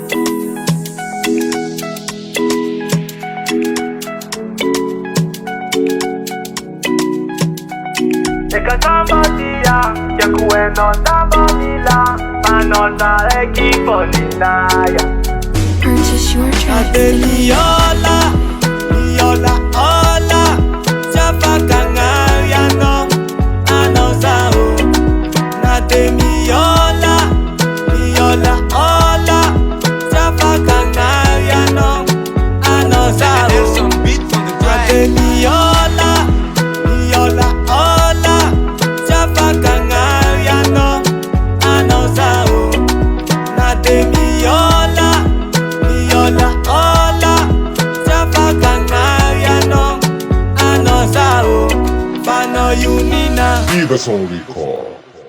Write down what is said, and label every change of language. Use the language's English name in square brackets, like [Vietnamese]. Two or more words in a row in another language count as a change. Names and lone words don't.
[Malagasy] Eka samba dia, tiako hainao samba mila, manao za raiky fô ninaya. [English] Purchase your tracks Ate today. [Malagasy] miola, miola ola, tsy afaka agnary anao, anao zaho. Nate miola, miola ola, tsy afaka agnary anao, anao zaho. Ate miola, miola ola, tsy afaka agnary anao, anao zaho. Nate miola, miola ola, tsy afaka agnary anao, anao zaho. Fa anao io nina. [English] Leave us on record.